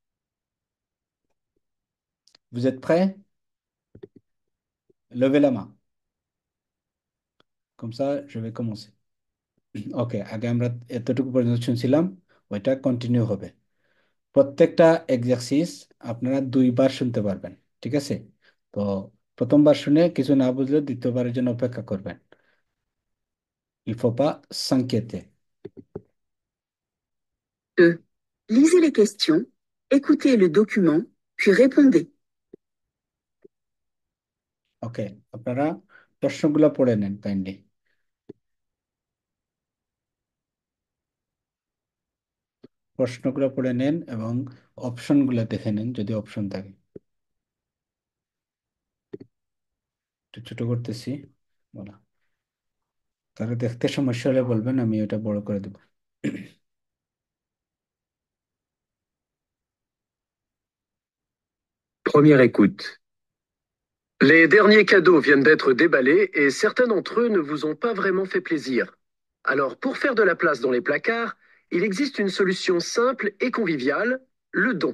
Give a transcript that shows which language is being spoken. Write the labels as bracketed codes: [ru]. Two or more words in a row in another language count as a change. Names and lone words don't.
[fr] Vous êtes prêts? Levez la main. Comme ça, je vais commencer. [bn] ওকে, আগে আমরা এতটুকু পর্যন্ত শুনছিলাম, ওইটা কন্টিনিউ হবে। প্রত্যেকটা এক্সারসাইজ আপনারা 2বার শুনতে পারবেন, ঠিক আছে? তো প্রথমবার শুনে কিছু না বুঝলে দ্বিতীয়বারের জন্য অপেক্ষা করবেন। [fr] Il faut pas s'inquiéter. 2. Lisez les questions, écoutez le document, puis répondez. [bn] ওকে, আপনারা প্রশ্নগুলো পড়ে নেন কাইন্ডলি। প্রশ্নগুলো পড়ে নেন এবং অপশনগুলো দেখে নেন যদি অপশন থাকে। একটু ছোট করতেছি, বলা কারো দেখতে সমস্যা হলে বলবেন, আমি ওটা বড় করে দেবো। [fr] Première écoute. Les derniers cadeaux viennent d'être déballés et certains d'entre eux ne vous ont pas vraiment fait plaisir. Alors, pour faire de la place dans les placards, il existe une solution simple et conviviale, le don.